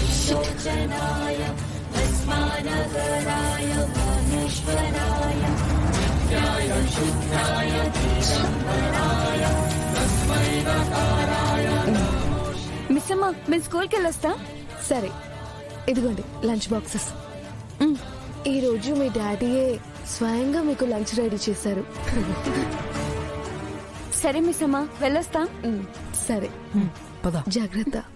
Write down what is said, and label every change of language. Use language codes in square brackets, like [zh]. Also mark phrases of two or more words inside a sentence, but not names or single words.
[sa] विमोचनाय भस्मानगराय महेश्वराय नित्याय शुद्धाय दिगंबराय तस्मै नकाराय [te] మిస్ అమ్మ మేము స్కూల్కి వెళ్ళొస్తా. సరే, ఇదిగోండి [en] lunch boxes. [te] ఈరోజు మీ డాడీయే స్వయంగా మీకు [en] lunch ready [te] చేశారు. సరే మిస్ అమ్మ వెళ్ళొస్తా. సరే, జాగ్రత్త.